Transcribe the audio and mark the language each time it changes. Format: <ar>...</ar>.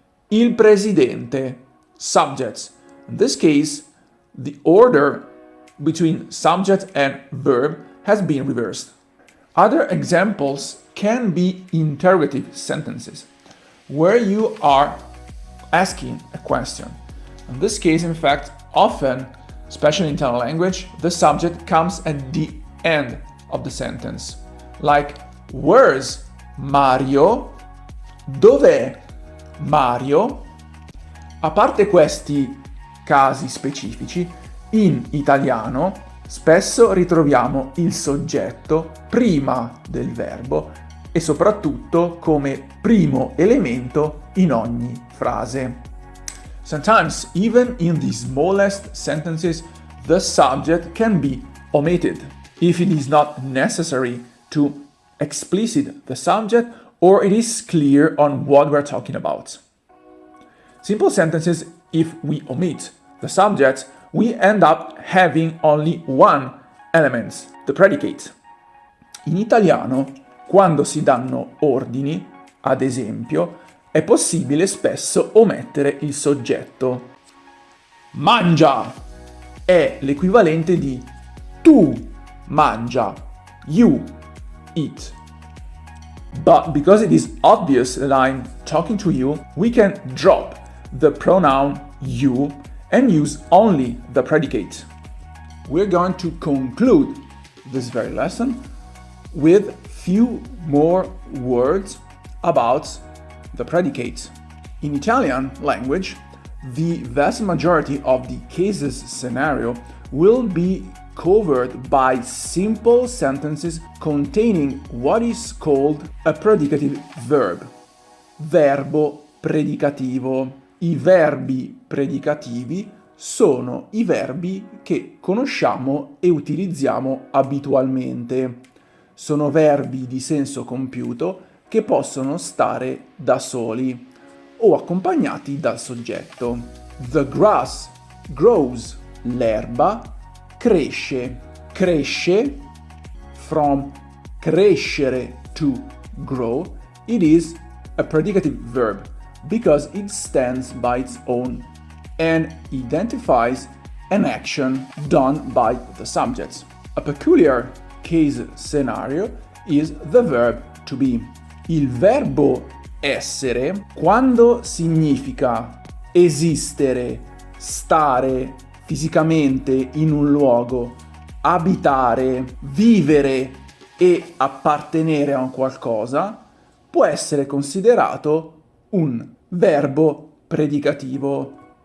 <it>Il presidente,</it> <en>subject. In this case, the order between subject and verb has been reversed. Other examples can be interrogative sentences, where you are asking a question. In this case, in fact, often, especially in Italian language, the subject comes at the end of the sentence. Like, where's Mario?</en> <it>Dov'è Mario? A parte questi casi specifici, in italiano spesso ritroviamo il soggetto prima del verbo e soprattutto come primo elemento in ogni frase.</it> <en>Sometimes, even in the smallest sentences, the subject can be omitted if it is not necessary to explicit the subject or it is clear on what we're talking about. Simple sentences, if we omit the subject, we end up having only one element, the predicate.</en> <it>In italiano, quando si danno ordini, ad esempio, è possibile spesso omettere il soggetto. Mangia è l'equivalente di tu mangia,</it> <en>you eat. But because it is obvious that I'm talking to you, we can drop the pronoun you and use only the predicate. We're going to conclude this very lesson with few more words about the predicate. In Italian language, the vast majority of the cases scenario will be covered by simple sentences containing what is called a predicative verb.</en> <it>Verbo predicativo. I verbi predicativi sono i verbi che conosciamo e utilizziamo abitualmente. Sono verbi di senso compiuto che possono stare da soli o accompagnati dal soggetto.</it> <en>The grass grows.</en> <it>L'erba cresce.</it> <en>Cresce, from crescere to grow, it is a predicative verb because it stands by its own and identifies an action done by the subject. A peculiar case scenario is the verb to be.</en> <it>Il verbo essere, quando significa esistere, stare fisicamente in un luogo, abitare, vivere e appartenere a un qualcosa, può essere considerato un verbo predicativo.</it>